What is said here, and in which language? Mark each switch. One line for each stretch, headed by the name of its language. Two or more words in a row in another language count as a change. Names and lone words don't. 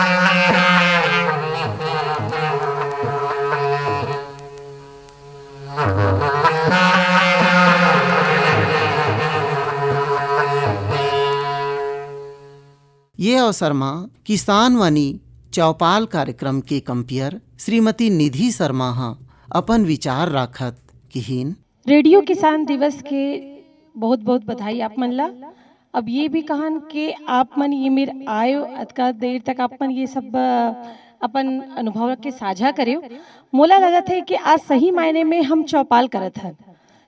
Chhattisgarhi: ये अवसर में किसान वाणी चौपाल कार्यक्रम के कंपियर श्रीमती निधि शर्मा हा अपन विचार राखत किहिन। रेडियो किसान दिवस के बहुत बहुत बधाई आप मन ला। अब ये भी कहन कि आप मन ये मेरे आयो अतका देर तक आप मन ये सब अपन अनुभव के साझा करे। मोला लगा था कि आज सही मायने में हम चौपाल करत हन।